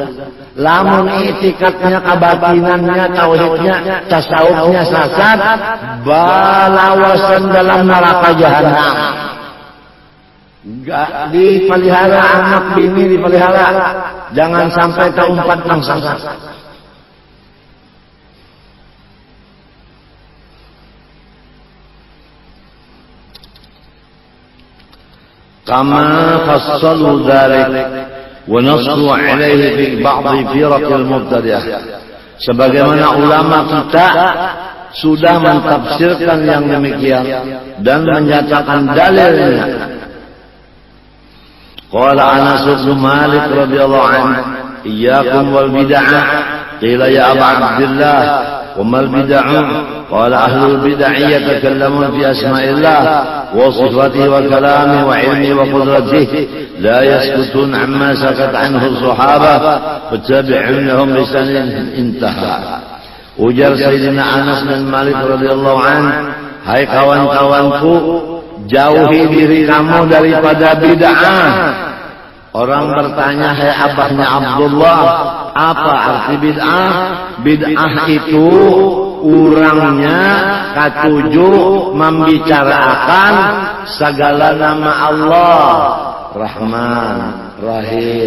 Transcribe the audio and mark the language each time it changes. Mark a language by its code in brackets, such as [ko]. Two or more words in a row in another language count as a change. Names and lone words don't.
[bjn] Lamun itikadnya, kebatinannya, tauhidnya, tasawufnya sesat, balawasan dalam neraka jahanam. Gak dipelihara anak bini, dipelihara jangan sampai keumpat nang sangsa. [ar] كما فصلوا ذلك ونصوا عليه في بعض فرق المبتدئة. [bjn] Sebagaimana ulama kita sudah mentafsirkan yang demikian dan menyatakan dalilnya. [ar] قال أنس بن مالك رضي الله عنه إياكم والبدعة." قيل يا أبا عبد الله وما البدعة?" قال أهل البدع يتكلمون في أسماء الله وصفاته وكلامه وعلمه وقدرته لا يسكتون عما سكت عنه الصحابة فاتبعونهم بسن انتهى. [bjn] Ujar Sayyidina Anas bin Malik [ar] رضي الله عنه, [bjn] hai kawan-kawanku, jauhi diri kamu daripada bid'ah. Orang bertanya, "Hai abahnya Abdullah, apa arti bid'ah?" Bid'ah itu urangnya katuju membicarakan segala nama Allah, Rahman, Rahim.